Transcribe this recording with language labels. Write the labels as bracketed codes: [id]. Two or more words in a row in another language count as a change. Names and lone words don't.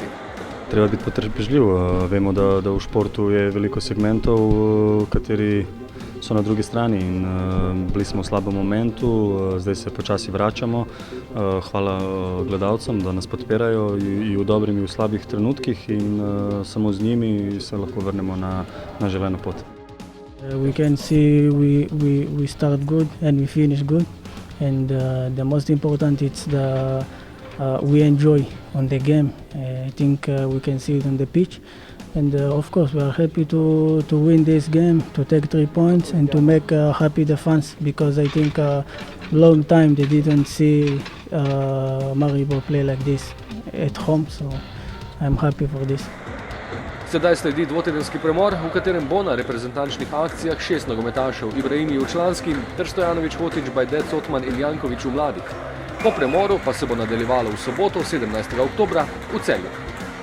[sl] Treba biti potrpežljiv. Vemo, da v športu je veliko segmentov, kateri so na drugi strani in bili smo v slabem momentu, zdaj se počasi vračamo. Hvala gledalcem, da nas podpirajo i v dobrih in v slabih trenutkih in samo z njimi se lahko vrnemo na želeno pot. [en] We can see we start good and we finish good, and the most important is we enjoy on the game. I think we can see it on the pitch, and of course we are happy to win this game, to take 3 points and to make happy the fans, because I think long time they didn't see Maribor play like this at home, so I'm happy for this. [sl] Sedaj sledi dvotedenski premor, v katerem bo na reprezentančnih akcijah 6 nogometašev, Ibrahimi v članski ter Stojanović, Hotić, Bajdec, Otman in Janković v mladih. Po premoru pa se bo nadaljevalo v soboto 17. oktobra v Celju.